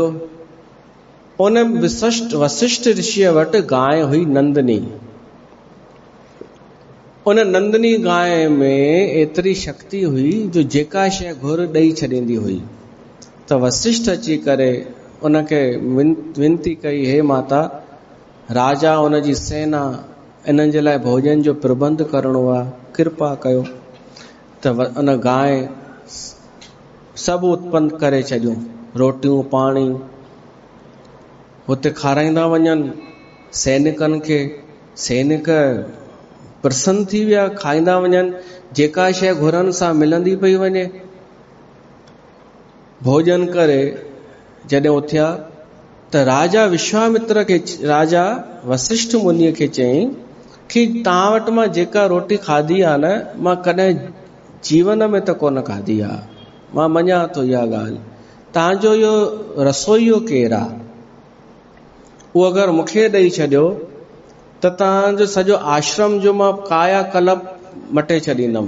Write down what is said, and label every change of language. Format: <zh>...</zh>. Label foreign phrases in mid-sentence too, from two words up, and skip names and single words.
<sd>उन वशिष्ठ ऋषिअ वटि गांइ हुई नंदनी। उन नंदनी गांइ में एतिरी शक्ति हुई जो जेका शइ घुर ॾेई छॾींदी हुई। त वशिष्ठ अची करे उनखे विनती कई, हे माता, राजा उन जी सेना, इन्हनि जे लाइ भोजन जो प्रबंध करणो आहे, कृपा कयो। त उन गांइ सभु उत्पन्न करे छॾियूं, रोटियूं पाणी हुते खाराईंदा वञनि सैनिकनि खे। सैनिक प्रसन्न थी विया, खाईंदा वञनि, जेका शइ घुरनि सां मिलंदी पई वञे। भोजन करे जॾहिं उथिया त राजा विश्वामित्र खे, राजा वशिष्ठ मुनीअ खे चयईं कि तव्हां वटि मां जेका रोटी खाधी आहे न, मां कॾहिं जीवन में त कोन खाधी आहे। मां मञा थो इहा ॻाल्हि। तव्हांजो इहो रसोईयो केरु आहे? उहो अगरि मूंखे ॾेई छॾियो त तव्हांजो सॼो आश्रम जो मां काया कल्प मटे छॾींदुमि।</sd>